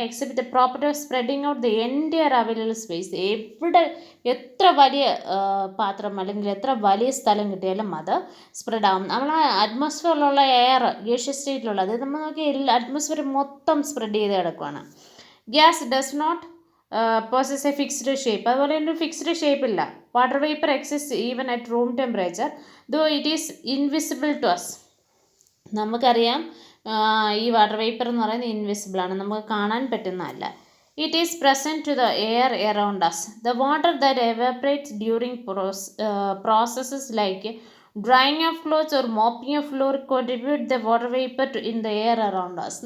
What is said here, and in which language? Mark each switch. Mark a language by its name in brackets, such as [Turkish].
[English] Exhibit the property of spreading out the entire available space. [Malayalam] എവിടെ എത്ര വലിയ പാത്രം അല്ലെങ്കിൽ എത്ര വലിയ സ്ഥലം കിട്ടിയാലും അത് സ്പ്രെഡ് ആവും. നമ്മൾ അറ്റ്മോസ്ഫിയറിലുള്ള എയർ ഗേഷ്യസ് സ്റ്റേറ്റിലുള്ള അത് നമ്മൾ നോക്കി അറ്റ്മോസ്ഫിയർ മൊത്തം സ്പ്രെഡ് ചെയ്ത് കിടക്കുകയാണ്. [English] Gas does not possess a fixed shape. [Malayalam] അതുപോലെ തന്നെ ഫിക്സ്ഡ് ഷേപ്പ് ഇല്ല. [English] Water vapour exist even at room temperature though it is invisible to us. [Malayalam] നമുക്കറിയാം ഈ വാട്ടർ വേപ്പർ എന്ന് പറയുന്നത് ഇൻവിസിബിൾ ആണ്, നമുക്ക് കാണാൻ പറ്റുന്നതല്ല. [English] It is present to the air around us. The water that evaporates during processes like drying of clothes or mopping of floor contribute the water vapour to in the air around us.